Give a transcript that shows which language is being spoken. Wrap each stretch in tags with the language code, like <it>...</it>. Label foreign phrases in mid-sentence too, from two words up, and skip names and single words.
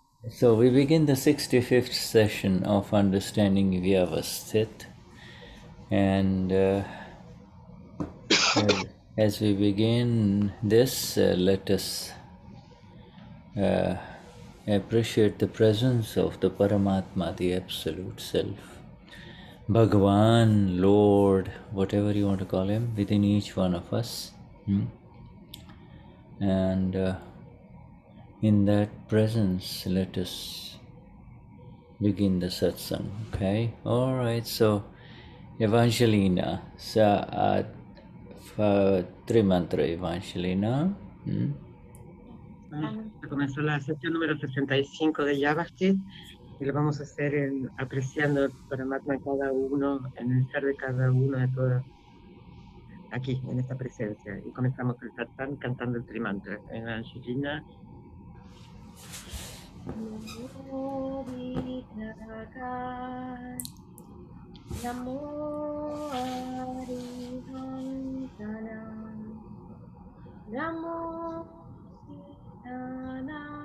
<en>So we begin the 65th session of understanding Vyavasthit, and as we begin this, let us appreciate the presence of the Paramatma, the Absolute Self, Bhagavan, Lord, whatever you want to call him, within each one of us. And in that presence, let us begin the satsang. Okay? All right. So, Evangelina, Trimantra Evangelina.</en> <es>Ya comenzó la sesión número 65 de Vyavasthit y lo vamos a hacer apreciando el Paramatma en cada uno, en el ser de cada uno de todos aquí, en esta presencia. Y comenzamos el satsang cantando el trimantra. Evangelina.</es> <pra>Namo Vigragai, Namo Arihantanam, Namo Siddhana,</pra>